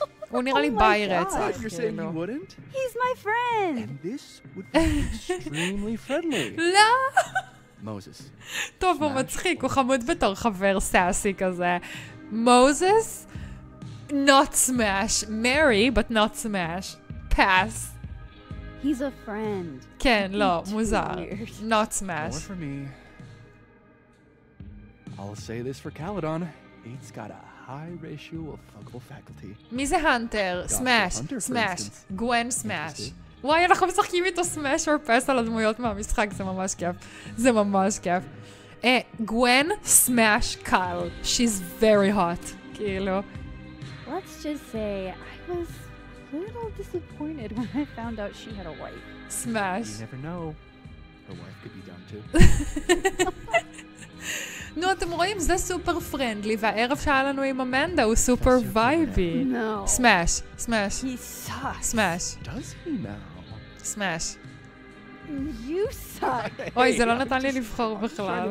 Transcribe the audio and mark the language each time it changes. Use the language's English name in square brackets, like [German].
[Hebrew] הוא נראה לי ביי רצח, כאילו. [English] He's my friend! And this would be extremely friendly. [Hebrew] לא! [English] Moses. [Hebrew] טוב, הוא מצחיק, הוא חמוד בתור חבר סאסי כזה. [English] Moses? Not smash. Marry, but not smash. Pass. He's a friend. [Hebrew] כן, לא, מוזר. [English] Not smash. More for me. I'll say this for Caledon. It's got a high ratio of fuckable faculty. [Hebrew] מי זה הנטר? סמאש, סמאש. גוון סמאש. וואי, אנחנו משחקים איתו סמאש [English] or pass [Hebrew] על הדמויות מהמשחק, זה ממש כיף. זה ממש כיף. גוון סמאש קייל. [English] She's very hot. כאילו. Let's just say I was a little disappointed when I found out she had a wife. Smash. You never know. Her wife could be done too. [Hebrew] נו, אתם רואים, זה סופר פרנדלי, והערב שהיה לנו עם אמנדה הוא סופר וייבי. [English] No. [Hebrew] סמאש, סמאש. [English] He sucks. [Hebrew] סמאש. [English] Does he now? [Hebrew] סמאש. [English] You suck. [Hebrew] אוי, זה לא נתן לי לבחור בכלל.